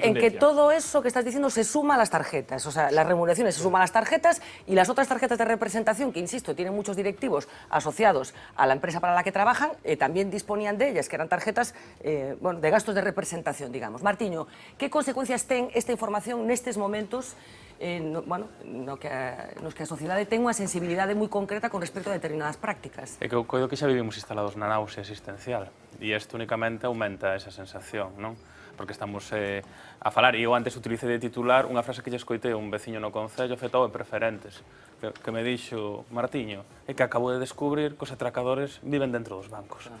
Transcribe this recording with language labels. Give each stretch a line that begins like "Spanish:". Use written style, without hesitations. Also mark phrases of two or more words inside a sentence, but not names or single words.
Spanish: Quiero insistir en que todo eso que estás diciendo se suma a las tarjetas, o sea, las remuneraciones se suman a las tarjetas y las otras tarjetas de representación, que insisto, tienen muchos directivos asociados a la empresa para la que trabajan, también disponían de ellas, que eran tarjetas bueno, de gastos de representación, digamos.
Galician: Martiño, ¿qué consecuencias ten esta información nestes momentos bueno, no que a sociedade ten unha sensibilidade moi concreta con respecto a determinadas prácticas? É que eu coido que xa vivimos instalados na náusea existencial e isto únicamente aumenta esa sensación, non? Porque estamos a falar, e eu antes utilicei de titular unha frase que lle escoitei a un veciño no Concello, afectado en preferentes, que me dixo, Martiño, é que acabo de descubrir que os atracadores viven dentro dos bancos.